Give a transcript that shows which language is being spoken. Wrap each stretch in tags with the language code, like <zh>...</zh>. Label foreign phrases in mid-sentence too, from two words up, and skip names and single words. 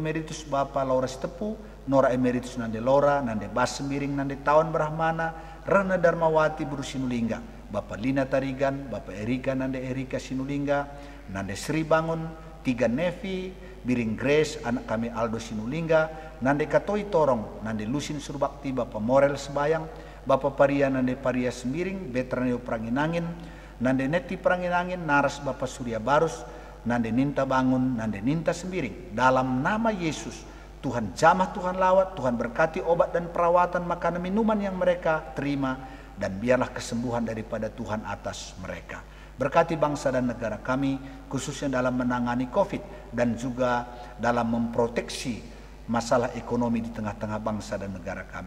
<id>Emeritus Bapak Laura Stepu, Nora Emeritus Nande Lora, Nande Bas Semiring, Nande Tawan Brahmana, Rana Darmawati Buru Sinulingga, Bapak Lina Tarigan, Bapak Erika Nande Erika Sinulingga, Nande Sri Bangun, Tiga Nevi, Biring Grace, anak kami Aldo Sinulingga, Nande Katoi Torong, Nande Lusin Surbakti, Bapak Morel Sebayang, Bapak Paria Nande Paria Semiring, Betraneo Pranginangin, Nande Neti Pranginangin, Naras Bapak Surya Barus, Nande Ninta Bangun, Nande Ninta Sembiring. Dalam nama Yesus, Tuhan jamah, Tuhan lawat, Tuhan berkati obat dan perawatan, makanan minuman yang mereka terima, dan biarlah kesembuhan daripada Tuhan atas mereka. Berkati bangsa dan negara kami, khususnya dalam menangani COVID dan juga dalam memproteksi masalah ekonomi di tengah-tengah bangsa dan negara kami.</id>